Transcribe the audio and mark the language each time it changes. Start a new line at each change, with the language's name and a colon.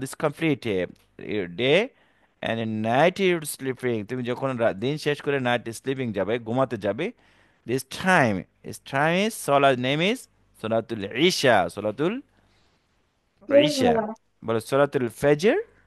English: This complete your day, and in night you're sleeping.
Bangla: তুমি যখন দিন শেষ করে
English: night sleeping
Bangla: যাবে, ঘুমাতে যাবে.
English: This time is Salah name is Suratul Isha. Suratul Isha. বলো Suratul Fajr.